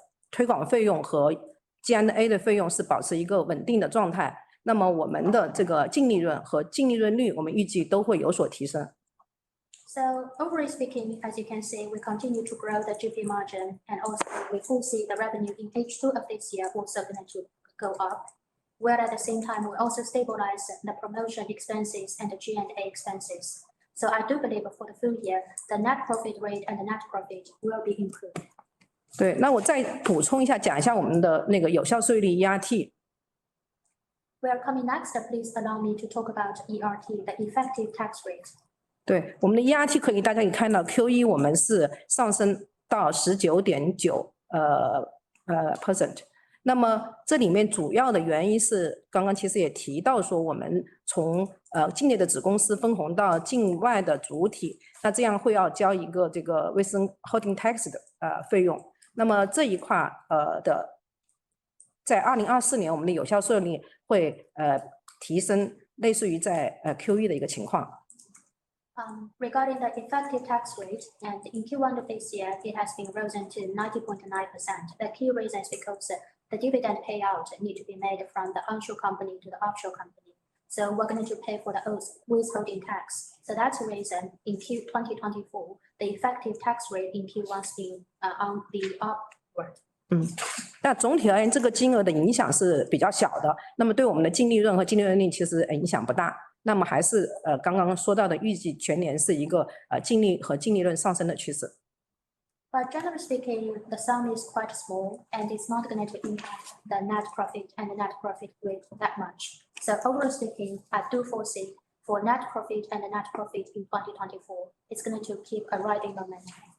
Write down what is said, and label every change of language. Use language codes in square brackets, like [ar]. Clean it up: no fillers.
[zh] 推广费用和 G&A 的费用是保持一个稳定的状态。那么我们的这个净利润和净利润率，我们预计都会有所提升。 [en] So overall speaking, as you can see, we continue to grow the GP margin, and also we foresee the revenue in H2 of this year also going to go up. Where at the same time, we also stabilize the promotion expenses and the G&A expenses. So I do believe for the full year, the net profit rate and the net profit will be improved. [zh] 对，那我再补充一下，讲一下我们的那个有效税率 ERT。 [en] We are coming next. Please allow me to talk about ERT, the effective tax rate. [zh] 对，我们的 ERT 大家可以看到 Q1 我们是上升到19.9%。那么这里面主要的原因是刚刚其实也提到说，我们从境内的子公司分红到境外的主体，那这样会要交一个这个 withholding tax 的费用。那么这一块在2024年我们的有效税率会提升，类似于在Q1 的一个情况。 [en] Regarding the effective tax rate, and in Q1 of this year, it has been risen to 90.9%. The key reason is because the dividend payout need to be made from the onshore company to the offshore company. So we're going to pay for the withholding tax. So that's the reason in Q2024, the effective tax rate in Q1 has been on the upward. [zh] 那总体而言，这个金额的影响是比较小的。那么对我们的净利润和净利润率其实影响不大。那么还是刚刚说到的，预计全年是一个净利和净利润上升的趋势。 [en] But generally speaking, the sum is quite small and it's not going to impact the net profit and the net profit rate that much. So overall speaking, I do foresee for net profit and the net profit in 2024, it's going to keep a riding momentum.